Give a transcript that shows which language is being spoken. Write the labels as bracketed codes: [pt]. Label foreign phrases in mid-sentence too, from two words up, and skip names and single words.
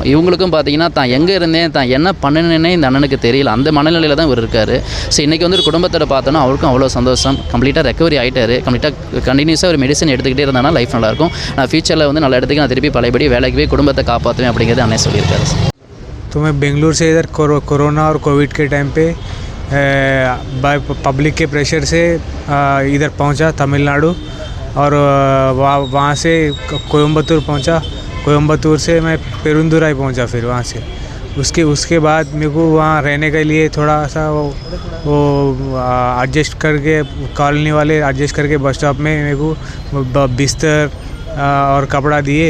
[ta] இவங்களுக்கும் பார்த்தீங்கன்னா தான் எங்கே இருந்தேன், தான் என்ன பண்ணினேன்னே இந்த அண்ணனுக்கு தெரியல. அந்த மனநிலையில் தான் இவர் இருக்கார். ஸோ இன்றைக்கி வந்து ஒரு குடும்பத்தோட பார்த்தோன்னா அவருக்கும் அவ்வளோ சந்தோஷம். [en] completely recovery [ta] ஆகிட்டார். கண்டினியூஸாக ஒரு மெடிசன் எடுத்துக்கிட்டே இருந்தால் லைஃப் நல்லாயிருக்கும். நான் ஃபியூச்சரில் வந்து நல்ல இடத்துக்கு நான் திருப்பி பழையபடி வேலைக்கு போய் குடும்பத்தை காப்பாற்றுவேன் அப்படிங்கிறது அண்ணன் சொல்லியிருக்காரு. [hi] तो मैं बेंगलुरु से इधर कोरोना और कोविड के टाइम पे पब्लिक के प्रेशर से इधर पहुंचा तमिलनाडु और वहाँ से कोयम्बतूर पहुंचा. कोयम्बतूर से मैं पेरुंदुराई पहुंचा. फिर वहाँ से उसके बाद मेरे को वहाँ रहने के लिए थोड़ा सा वो एडजस्ट करके कॉलोनी वाले एडजस्ट करके [en] bus stop [hi] में मेरे को बिस्तर और कपड़ा दिए.